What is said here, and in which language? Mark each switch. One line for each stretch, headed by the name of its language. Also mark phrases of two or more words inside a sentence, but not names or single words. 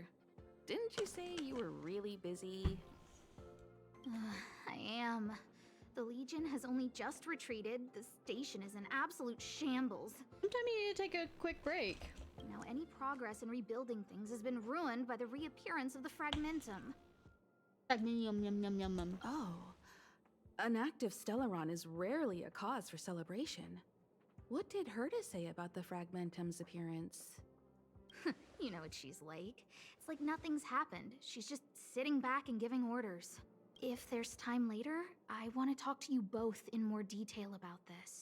English: Didn't you say you were really busy? I am. The Legion has only just retreated. The station is in absolute shambles. Sometimes you need to take a quick break. Now, any progress in rebuilding things has been ruined by the reappearance of the Fragmentum. Fragminium, yum yum yum yum. Oh. An active Stellaron is rarely a cause for celebration. What did Herta say about the Fragmentum's appearance? You know what she's like. It's like nothing's happened. She's just sitting back and giving orders. If there's time later, I want to talk to you both in more detail about this.